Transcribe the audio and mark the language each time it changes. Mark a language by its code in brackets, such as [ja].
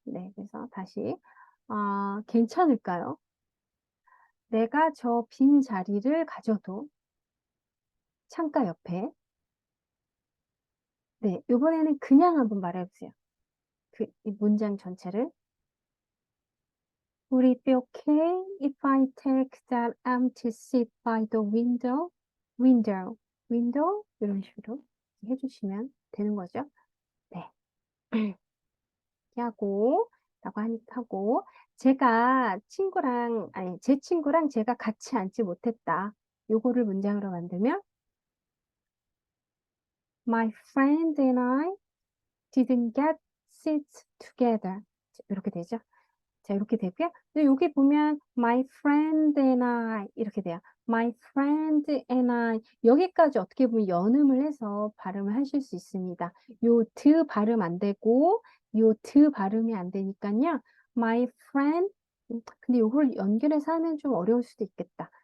[ko] 네, 그래서 다시 괜찮을까요? 내가 저 빈 자리를 가져도 창가 옆에. 네, 이번에는 그냥 한번 말해보세요. 이 문장 전체를. [en] Would it be okay if I take that empty seat by the window? [ko] window, window 이런 식으로 해주시면 되는 거죠. 네. 하고 라고 하고 제가 제 친구랑 제가 같이 앉지 못했다. 요거를 문장으로 만들면 [en] My friend and I didn't get seats together. [ko] 이렇게 되죠. 자, 이렇게 되고요. 근데 여기 보면 [en] my friend and I [ko] 이렇게 돼요. [en] my friend and I [ko] 여기까지 어떻게 보면 연음을 해서 발음을 하실 수 있습니다. 요 드 발음 안 되고 요 드 발음이 안 되니까요. [en] my friend [ko] 근데 요걸 연결해서 하면 좀 어려울 수도 있겠다.